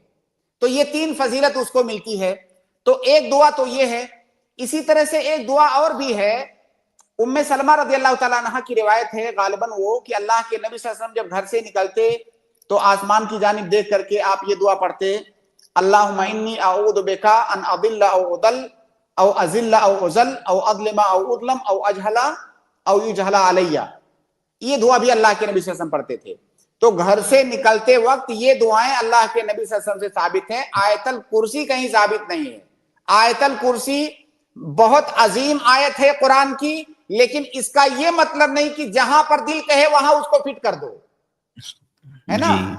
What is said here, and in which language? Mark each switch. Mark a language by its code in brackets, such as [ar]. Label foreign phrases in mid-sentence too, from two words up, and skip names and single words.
[ur] تو یہ 3 فضیلت اس کو ملتی ہے. تو ایک دعا تو یہ ہے. اسی طرح سے ایک دعا اور بھی ہے، ام سلمہ [ar] رضی اللہ تعالیٰ عنہ [ur] کی روایت ہے غالباً وہ کہ اللہ کے نبی [ar] صلی اللہ علیہ وسلم [ur] جب گھر سے نکلتے تو آسمان کی جانب دیکھ کر کے آپ یہ دعا پڑھتے، [ar] اللہم انی اعوذ بکا ان اضل او اضل او ازل او ازل او اظلم او اظلم او اجہل او یجہل علیہ. [ur] یہ دعا بھی اللہ کے نبی [ar] صلی اللہ علیہ وسلم [ur] پڑھتے تھے. تو گھر سے نکلتے وقت یہ دعائیں اللہ کے نبی [ar] صلی اللہ علیہ وسلم [ur] سے ثابت ہیں. آیت الکرسی کہیں ثابت نہیں ہے. آیت الکرسی بہت عظیم آیت ہے قرآن کی، لیکن اس کا یہ مطلب نہیں کہ جہاں پر دل کہے وہاں اس کو فٹ کر دو، ہے نا.